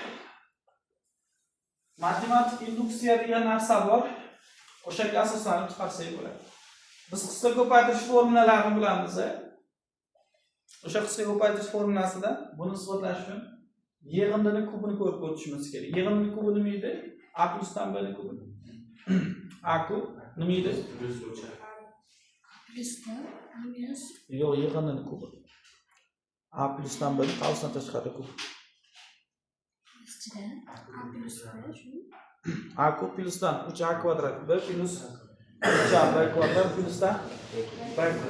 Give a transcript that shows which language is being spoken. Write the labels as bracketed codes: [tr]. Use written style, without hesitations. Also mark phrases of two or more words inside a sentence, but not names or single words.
[uz] Matematik induksiya degan narsa bor. O'shaga asoslanib chiqarsak bo'ladi. Biz qisqa ko'paytirish formulalarini bilamiz. O'sha qisqa ko'paytirish formulasida buni isbotlash uchun yig'indining kubini ko'rib o'tishimiz kerak. Yig'indining kubi nima edi? A plyusdan B ning kubi. A kub nima edi? Plyusdan minus. Yo'q, yig'indining kubi. A plyusdan B qavsdan tashqari kub. A plus B shu. A kub plyusdan 3A kvadrat B plus 3A B kvadrat plyusdan B kvadrat.